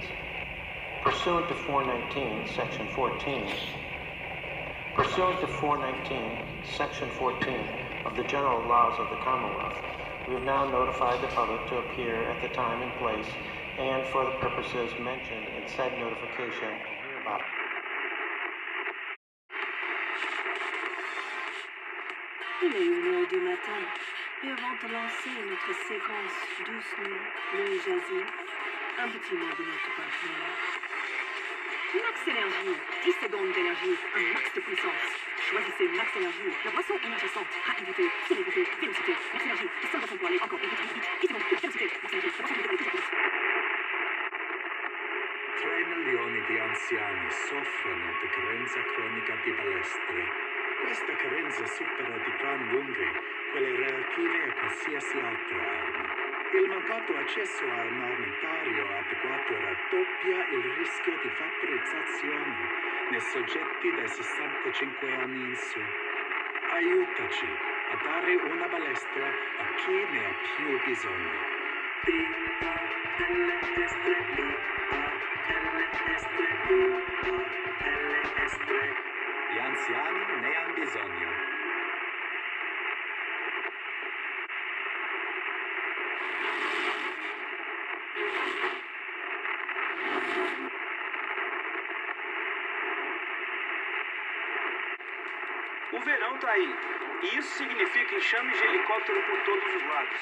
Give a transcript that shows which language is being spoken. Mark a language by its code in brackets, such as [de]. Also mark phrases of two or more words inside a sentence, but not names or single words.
[en] Pursuant to 419, Section 14, Section 14 of the General Laws of the Commonwealth, we have now notified the public to appear at the time and place and for the purposes mentioned in said notification hereby. [fr] Il est 1h du matin et avant de lancer notre séquence doucement, le jazzy, un petit mot de notre partenaire. Max Énergie, 10 secondes d'énergie, un max de puissance. Choisissez Max Énergie, la boisson énergisante, rapidité, célébrité, vélocité. Max Énergie, la seule boisson pour aller encore plus vite, 10 secondes, vélocité. Max Énergie, la boisson pour aller plus vite. [it] 3 milioni di anziani soffrono di carenza cronica di palestre. Questa carenza supera di gran lunga quelle relative a qualsiasi altra arma. Il mancato accesso a un armamentario adeguato raddoppia il rischio di vaporizzazione nei soggetti dai 65 anni in su. Aiutaci a dare una balestra a chi ne ha più bisogno. Gli anziani ne hanno bisogno. [pt] O verão tá aí, e isso significa enxames de helicóptero por todos os lados.